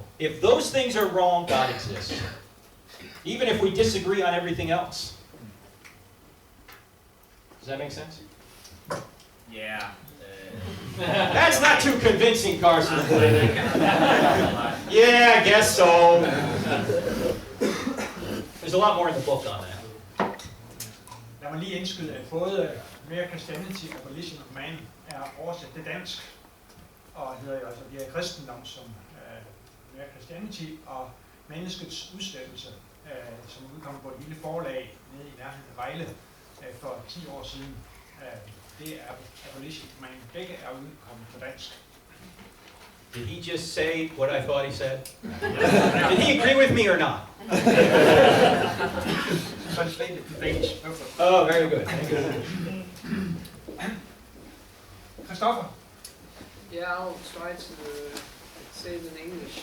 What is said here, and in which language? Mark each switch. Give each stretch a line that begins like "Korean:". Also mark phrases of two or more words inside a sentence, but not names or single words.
English: If those things are wrong, God exists. Even if we disagree on everything else. Does that make sense? Yeah. That's not too convincing, Carson. Yeah, I guess so. There's a lot more in the book on that.
Danish: Lad mig lige indskyde, at både Mere Christianity og Abolition of Man er oversat til dansk, og hedder jo altså bliver kristendom som Mere Christianity, og Menneskets udslettelse, som udkom på et lille forlag nede i nærheden af Vejle for 10 år siden. Det er Abolition of Man. Begge er udkommet på dansk.
English: Did he just say what I thought he said? Did he agree with me or not? Translated to Danish. Oh, very good. Christopher? Yeah, I'll try to say it in English.